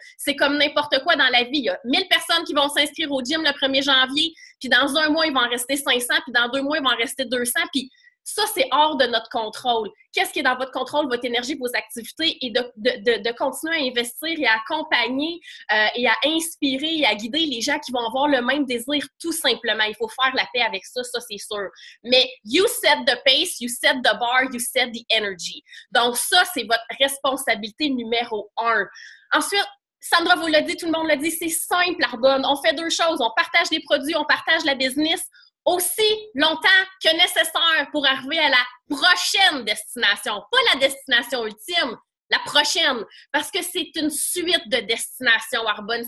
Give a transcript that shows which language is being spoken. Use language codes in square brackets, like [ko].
[fr] C'est comme n'importe quoi dans la vie. Il y a 1000 personnes qui vont s'inscrire au gym le 1er janvier, puis dans un mois, il va en rester 500, puis dans 2 mois, il va en rester 200, puis ça, c'est hors de notre contrôle. Qu'est-ce qui est dans votre contrôle? Votre énergie, vos activités et de continuer à investir et à accompagner et à inspirer et à guider les gens qui vont avoir le même désir tout simplement. Il faut faire la paix avec ça, ça c'est sûr. Mais [en] you set the pace, you set the bar, you set the energy. [fr] Donc ça, c'est votre responsabilité numéro 1. Ensuite, Sandra vous l'a dit, tout le monde l'a dit, c'est simple, Arbonne. On fait 2 choses. On partage les produits, on partage la business aussi longtemps que nécessaire pour arriver à la prochaine destination. Pas la destination ultime, la prochaine. Parce que c'est une suite de destinations, Arbonne.